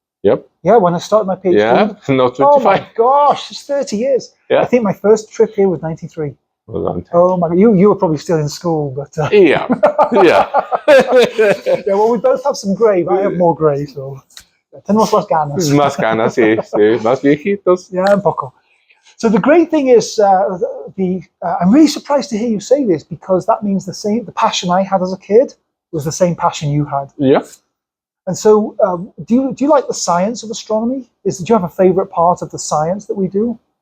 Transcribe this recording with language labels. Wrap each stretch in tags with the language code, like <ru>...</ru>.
<en>Yep. Yeah, when I started my PhD. Yeah, no, 25. Oh my gosh, it's 30 years. Yeah. I think my first trip here was 93. A long time. Oh my God, you were probably still in school, but... Yeah, yeah. Yeah, well, we both have some grey, but I have more grey, so...</en> <es>Tenemos más ganas. Más ganas, sí, más viejitos. Yeah, un poco.</es> <en>So the great thing is, I'm really surprised to hear you say this, because that means the passion I had as a kid was the same passion you had. Yeah. And so, do you like the science of astronomy? Do you have a favorite part of the science that we do?</en>